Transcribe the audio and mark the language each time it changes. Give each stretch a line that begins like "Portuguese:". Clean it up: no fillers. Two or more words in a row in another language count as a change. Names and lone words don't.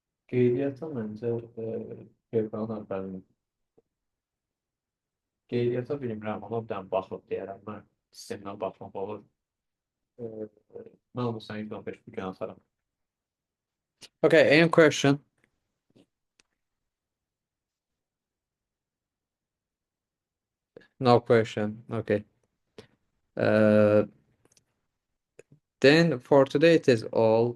Azerbaijani: Qeydiyyata məncə Peyğəmbər əvvəlin qeydiyyata bilmirəm, amma bir dənə baxıb deyərəm mən. Sistemdən baxmaq olur. Mən olsam 115 bu gün atarım.
English: Okay, any question? No question. Okay. Then for today it is all.